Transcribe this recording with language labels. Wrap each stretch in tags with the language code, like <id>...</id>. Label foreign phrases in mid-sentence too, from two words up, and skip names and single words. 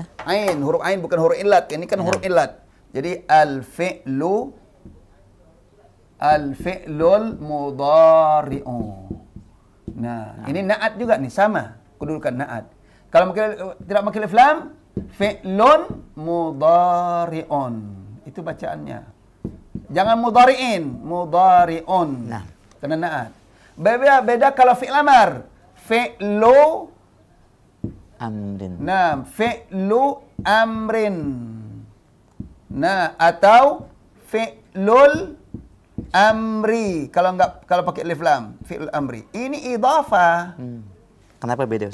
<id>Ain, huruf ain bukan huruf illat. Ini kan huruf illat. Jadi</id> <ar>الفعل المضارع.</ar> <id>Nah, ini na'at juga nih, sama kedudukan na'at. Kalau tidak pakai alif lam,</id> <ar>فعل مضارع.</ar> <id>Itu bacaannya.</id> <ar>Jangan مضارعٍ، مضارعٌ.</ar> <id>Nah, kena na'at. Beda kalau</id> <ar>فعل أمر. Fi'lu amrin. Nah, فعل أمر.</ar> <id>Nah, atau</id> <ar>فعل الأمر.</ar> <id>Kalau pakai alif lam,</id> <ar>فعل الأمر.</ar> <id>Ini idhafah. Kenapa beda?</id>